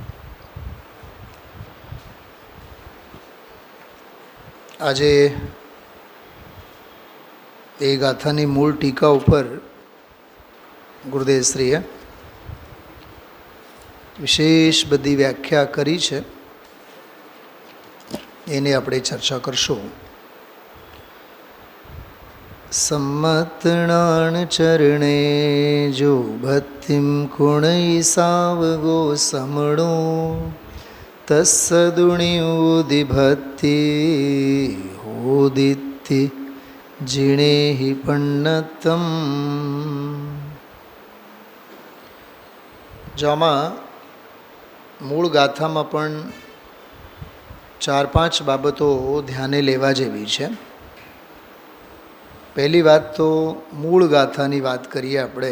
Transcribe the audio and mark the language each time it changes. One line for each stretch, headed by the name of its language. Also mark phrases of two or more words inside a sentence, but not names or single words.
Gujarati: આજે એ ગાથાની મૂળ ટીકા ઉપર ગુરુદેવશ્રીએ વિશેષ બધી વ્યાખ્યા કરી છે, એની આપણે ચર્ચા કરશું.
Prakrit languages: सम्मतणान चरणे जो भक्तिम कुणै सावगो समणो तत्सदुणि उदि भक्ति होदिति जिणे हि पण्णतम.
Gujarati: જો આમાં મૂળ ગાથામાં પણ 4-5 બાબતો ધ્યાને લેવા જેવી છે. પહેલી વાત તો મૂળ ગાથાની વાત કરીએ આપણે.